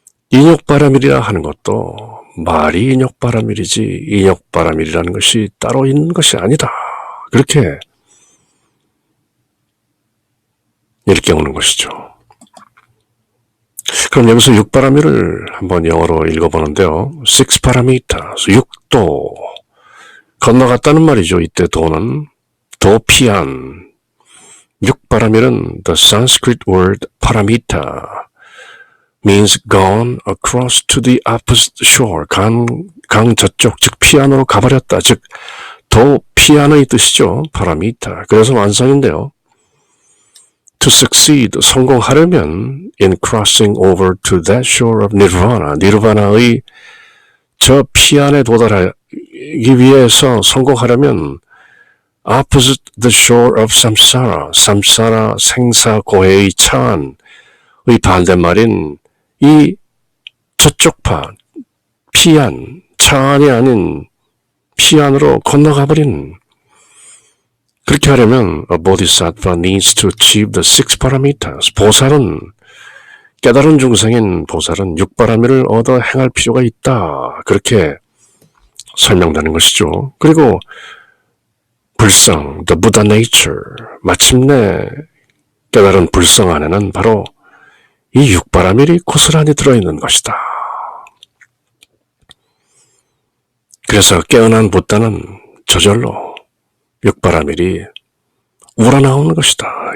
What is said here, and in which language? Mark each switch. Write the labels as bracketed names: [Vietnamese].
[Korean] 인욕바라밀이라 하는 것도 말이 인욕바라밀이지 인욕바라밀이라는 것이 따로 있는 것이 아니다. 그렇게 일깨우는 것이죠. 그럼 여기서 육바라밀을 한번 영어로 읽어보는데요. [English] Six parameters, 육도. [Korean] 건너갔다는 말이죠. 이때 도는 도피한. [English] 육바라밀은 the Sanskrit word paramita means gone across to the opposite shore. [Korean] 강 저쪽, 즉 피안으로 가버렸다. 즉 도피안의 뜻이죠. 파라미타. 그래서 완성인데요. [English] To succeed, [Korean] 성공하려면 [English] in crossing over to that shore of nirvana, [Korean] 니르바나의 저 피안에 도달하기 위해서 성공하려면 [English] opposite the shore of samsara, [Korean] samsara 생사고해의 차안의 반대말인 이 저쪽파, 피안, 차안이 아닌 피안으로 건너가버린. 그렇게 하려면 [English] a bodhisattva needs to achieve the six paramitas. [Korean] 보살은, 깨달은 중생인 보살은 육바라밀을 얻어 행할 필요가 있다. 그렇게 설명되는 것이죠. 그리고 불성, [English] the Buddha nature. [Korean] 마침내 깨달은 불성 안에는 바로 이 육바라밀이 고스란히 들어있는 것이다. 그래서 깨어난 부다는 저절로 육바라밀이 우러나오는 것이다.